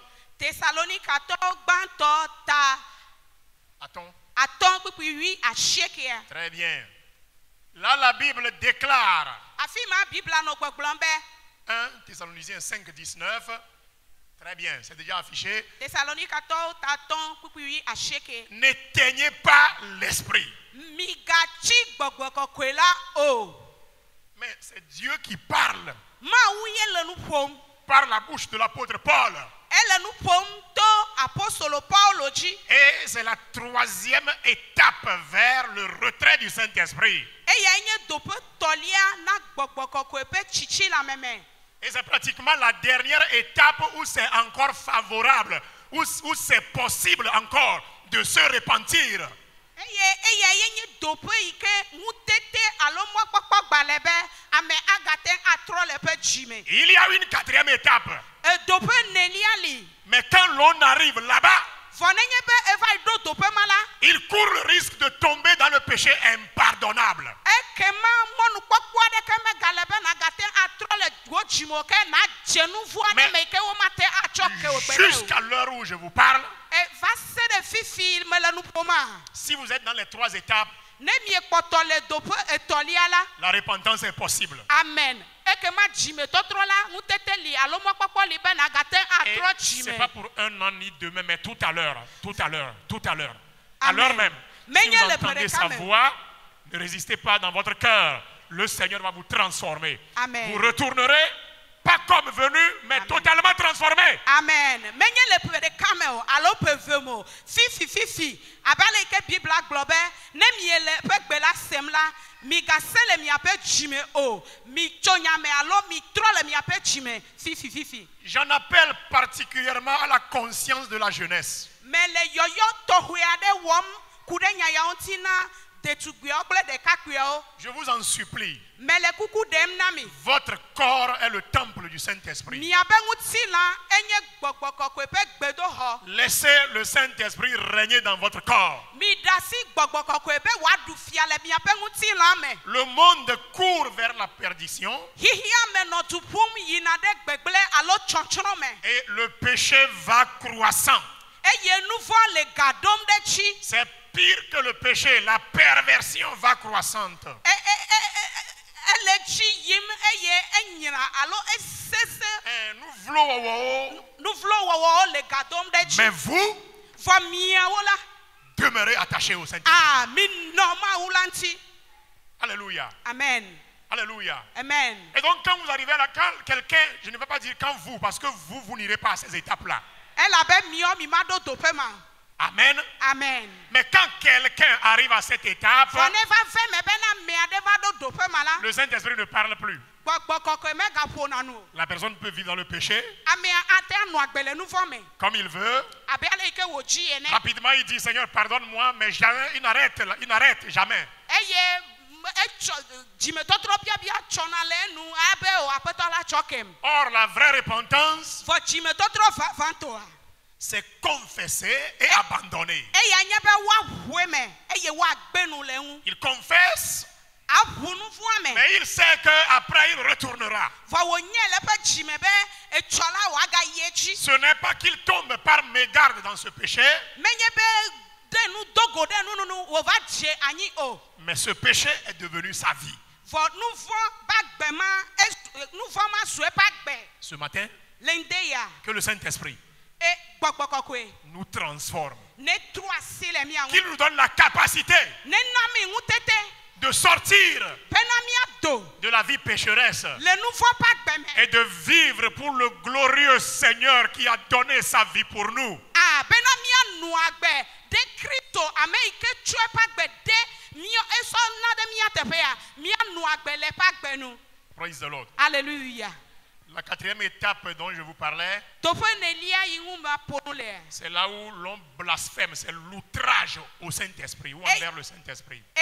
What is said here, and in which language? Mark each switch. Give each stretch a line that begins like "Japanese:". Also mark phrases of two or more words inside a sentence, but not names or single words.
Ewe: Tesalonikatɔwo gbãtɔ ta
French: Attends.
Ewe: atɔ̃ kpukpui 8
French: Très bien. Là, la Bible déclare,
Ewe: afi ma bibla nɔ gbɔgblɔm be
French: 1 Thessaloniciens 5, 19. Très bien, c'est déjà affiché.
Ewe: Tesalonikatɔwo ta atɔ̃ kpukpui 8
French: N'éteignez pas l'esprit.
Ewe: migatsi gbɔgbɔ kɔkɔe la o.
French: Mais c'est Dieu qui parle
Ewe: Mawu ye le nu ƒom.
French: par la bouche de l'apôtre Paul.
Ewe: Ele nu ƒom to apostolo Paulo dzi.
French: Et c'est la troisième étape vers le retrait du Saint-Esprit.
Ewe: Eya nye doƒe tɔlia na gbɔgbɔ kɔkɔe ƒe tsitsi le meme.
French: Et c'est pratiquement la dernière étape où c'est encore favorable, où c'est possible encore de se repentir.
Ewe: Eya ye nye doƒe yi ke ŋutete alo mɔkpɔkpɔ gbalẽ be ame agate atrɔ le ƒe dzime.
French: Il y a une quatrième étape.
Ewe: Doƒe nelia li.
French: Mais quand l'on arrive là-bas,
Ewe: Vɔ nenye be eva yi ɖo doƒe ma la.
French: il court le risque de tomber dans le péché impardonnable.
Ewe: Ekema mɔnukpɔkpɔ aɖeke megale be nagate atrɔ le wo dzime o ke nadze nu vu aɖe me yi ke womate atsɔ ke o gbe ɖe o.
French: Jusqu'à l'heure où je vous parle,
Ewe: Va se ɖe fifi mele nu ƒoma.
French: si vous êtes dans les 3 étapes,
Ewe: Ne miekpɔtɔ le doƒe etɔlia la.
French: la repentance est possible. Amen.
Ewe: Ekema dzimetɔtrɔ la ŋutete li alo mɔkpɔkpɔ li be nagate
French: Et
Ewe: atrɔ
French: ce n'est
Ewe: dzime.
French: pas pour un an ni demain, mais tout à l'heure, tout à l'heure, tout à l'heure. À Amen. l'heure même. Mais Si il y a vous le entendez prédicament. sa voix, ne résistez pas dans votre cœur. Le Seigneur va vous transformer. Amen. Vous retournerez, pas comme venu, mais Amen. totalement transformé. Amen.
Ewe: Menye le predikame o alo peve mo. Fifi. Abale ke Bibla gblɔ be ne miele ƒe gbe la sem la, migase le miaƒe dzime o. Mitso nyame alo mitrɔ le miaƒe dzime. Fifi.
French: J'en appelle particulièrement à la conscience de la jeunesse.
Ewe: Me le yɔyɔ tɔxɔe aɖe wɔm ku ɖe nya yawo ŋuti na detugbiawo kple ɖekakpuiawo.
French: Je vous en supplie.
Ewe: Me le kuku ɖem na mi.
French: Votre corps est le temple du Saint-Esprit.
Ewe: Miabe ŋutilã enye gbɔgbɔ kɔkɔe ƒe gbedoxɔ.
French: Laissez le Saint-Esprit régner dans votre corps.
Ewe: Mi ɖe asi gbɔgbɔ kɔkɔe be wòaɖu fia le miaƒe ŋutilã me.
French: Le monde court vers la perdition
Ewe: Xixia me nɔ du ƒum yina ɖe gbegblẽ alo tsɔtsrɔ̃ me.
French: et le péché va croissant.
Ewe: Eye nu vɔ le ga ɖom ɖe tsi.
French: C'est pire que le péché, la perversion va croissante.
Ewe: Ele tsi yim eye enyra alo esese. Nu vlo wɔwɔwo, Nu vlo wɔwɔwo le ga ɖom ɖe
French: mais
Ewe: tsi.
French: vous
Ewe: Vɔ miawo la.
French: demeurez attachés au Saint-Esprit.
Ewe: Mi nɔ Mawu la ŋuti.
French: Alléluia. Amen. Alléluia. Amen. Et donc quand vous arrivez là, quand quelqu'un, je ne vais pas dire quand vous, parce que vous n'irez pas à ces étapes-là.
Ewe: Elabe miɔ mi ma ɖo doƒe ma. Amen. Amen.
French: Mais quand quelqu'un arrive à cette étape,
Ewe: Vɔ ne va ve me bena ame aɖe va ɖo doƒe ma la.
French: le Saint-Esprit ne parle plus.
Ewe: Gbɔgbɔ kɔkɔe megaƒona nu o.
French: La personne peut vivre dans le péché
Ewe: Amea ate anɔ agbe le nu vɔ me.
French: comme il veut.
Ewe: Abe ale yi ke wòdzi ene.
French: Rapidement, il dit, Seigneur, pardonne-moi, mais jamais, il n'arrête jamais.
Ewe: Eye etsɔ dzimetɔtrɔ biabia tsɔna le enu abe o aƒetɔ la tsɔ kem.
French: Or, la vraie repentance,
Ewe: Vɔ dzimetɔtrɔ vavãtɔa.
French: c'est confesser et abandonner.
Ewe: Eya nye be woaƒoe me eye woagbe nu le ŋu.
French: Il confesse,
Ewe: Aƒu nu vua me.
French: mais il sait qu'après, il retournera.
Ewe: Vɔ wònye le eƒe dzime be etsɔ la wòagayi edzi.
French: Ce n'est pas qu'il tombe par mégarde dans ce péché,
Ewe: Menye be
French: Mais ce péché est devenu sa vie. Ce matin, que le Saint-Esprit nous transforme. Qu'il nous donne la capacité de sortir de la vie pécheresse et de vivre pour le glorieux Seigneur qui a donné sa vie pour nous.
English: Praise the Lord.
French: Alléluia. La quatrième étape dont je vous parlais, c'est là où l'on blasphème, c'est l'outrage au Saint-Esprit ou envers le Saint-Esprit.